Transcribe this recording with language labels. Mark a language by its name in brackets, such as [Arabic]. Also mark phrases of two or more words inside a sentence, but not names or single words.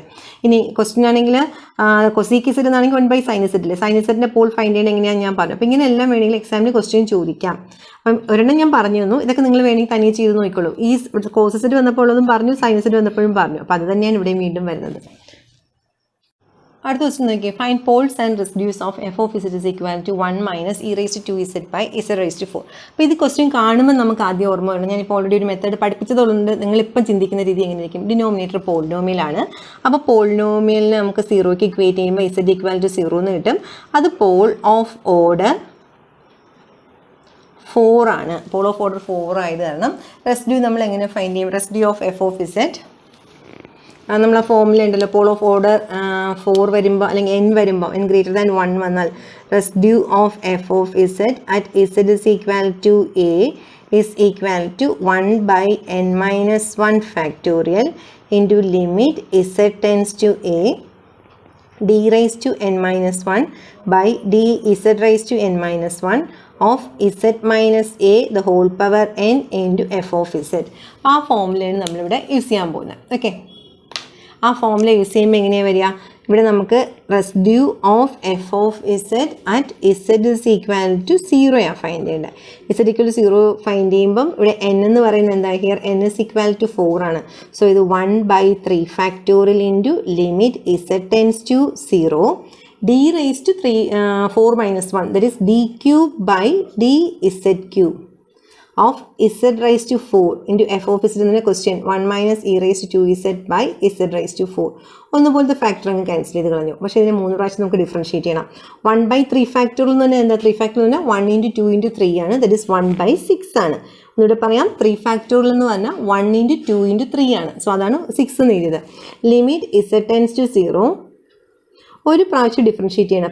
[Malayalam] ഇനി ക്വസ്റ്റ്യൻ ആണെങ്കിൽ [English] sec z [Malayalam] എന്നാണെങ്കിൽ 1 സൈൻ ഇസഡില്ലേ, സൈൻ ഇസഡിൻ്റെ പോൾ ഫൈൻഡ് ചെയ്യണം എങ്ങനെയാണ് ഞാൻ പറഞ്ഞു. അപ്പോൾ ഇങ്ങനെ എല്ലാം വേണമെങ്കിൽ എക്സാമിന് ക്വസ്റ്റ്യൻ ചോദിക്കാം. അപ്പം ഒരെണ്ണം ഞാൻ പറഞ്ഞു തന്നു, ഇതൊക്കെ നിങ്ങൾ വേണമെങ്കിൽ തനിയെ ചെയ്ത് നോക്കിക്കോളൂ. ഈ [English] cos z [Malayalam] വന്നപ്പോൾ ഉള്ളതും പറഞ്ഞു, [English] sine z [Malayalam] വന്നപ്പോഴും പറഞ്ഞു. അപ്പോൾ അത് തന്നെയാണ് ഇവിടെയും വീണ്ടും വരുന്നത്. അടുത്ത ക്വസ്റ്റ്യൻ നോക്കിയേ, [English] find poles and residues of f of z is equal to 1 -- e⁻²z/z⁻². [Malayalam] അപ്പോൾ ഇത് ക്വസ്റ്റ്യൻ കാണുമ്പോൾ നമുക്ക് ആദ്യം ഓർമ്മ വേണം. ഞാനിപ്പോൾ ഓൾറെഡി ഒരു മെത്തേഡ് പഠിപ്പിച്ചതുകൊണ്ട് നിങ്ങളിപ്പം ചിന്തിക്കുന്ന രീതി എങ്ങനെയായിരിക്കും. ഡിനോമിനേറ്റർ പോളിനോമിയലാണ്. അപ്പോൾ പോളിനോമിയലിന് നമുക്ക് 0ക്ക് ഇക്വേറ്റ് ചെയ്യുമ്പോൾ [English] z equal to 0 [Malayalam] എന്ന് കിട്ടും. അത് [English] pole of order 4 [Malayalam] ആണ്. [English] pole of order 4 [Malayalam] ആയത് കാരണം റെസിഡ്യൂ നമ്മൾ എങ്ങനെ ഫൈൻഡ് ചെയ്യും? [English] residue of f of z [Malayalam] നമ്മൾ ആ ഫോമുല ഉണ്ടല്ലോ, [English] pole of order 4 [Malayalam] വരുമ്പോൾ അല്ലെങ്കിൽ n വരുമ്പോൾ n > 1 വന്നാൽ [English] residue of f of z at z is equal to a is equal to 1/n-1 factorial into limit z tends to a d raised to n-1 by dz raised to n-1 of z minus a the whole power n into f of z. [Malayalam] ആ ഫോമുലയാണ് നമ്മളിവിടെ യൂസ് ചെയ്യാൻ പോകുന്നത്. ഓക്കെ, ആ ഫോമുല യൂസ് ചെയ്യുമ്പോൾ എങ്ങനെയാണ് വരിക? ഇവിടെ നമുക്ക് [English] residue of f of z at z is equal to 0 find [Malayalam] ചെയ്യേണ്ടത്. [English] z equal to 0 find [Malayalam] ചെയ്യുമ്പം ഇവിടെ n എന്ന് പറയുന്നത് എന്താ? [English] here n is equal to 4 ആണ്. സോ ഇത് 1/3 factorial into limit z tends to 0 d raised to 4 - 1 that is d cube by dz cube of z raised to 4 into f of z എന്ന ക്വസ്റ്റ്യൻ 1 - e⁻²z by z raised to 4. [Malayalam] ഒന്നുപോലത്തെ ഫാക്ടർ അങ്ങ് ക്യാൻസൽ ചെയ്ത് കളഞ്ഞു. പക്ഷേ ഇതിനെ 3 പ്രാവശ്യം നമുക്ക് ഡിഫറൻഷ്യേറ്റ് ചെയ്യണം. 1/3 ഫാക്ടോറിയൽ എന്ന് പറഞ്ഞാൽ എന്താ? 3 ഫാക്ടോറിയൽ എന്ന് പറഞ്ഞാൽ 1 × 2 × 3 ആണ്. [English] that is [Malayalam] 1/6 ആണ്. എന്നിവിടെ പറയാം 3 ഫാക്ടോറിയൽ എന്ന് പറഞ്ഞാൽ 1 × 2 × 3 ആണ്. സോ അതാണ് 6 എന്ന് എഴുതിയത്. [English] limit z tends to 0 [Malayalam] ഒരു പ്രാവശ്യം ഡിഫറൻഷ്യേറ്റ് ചെയ്യണം.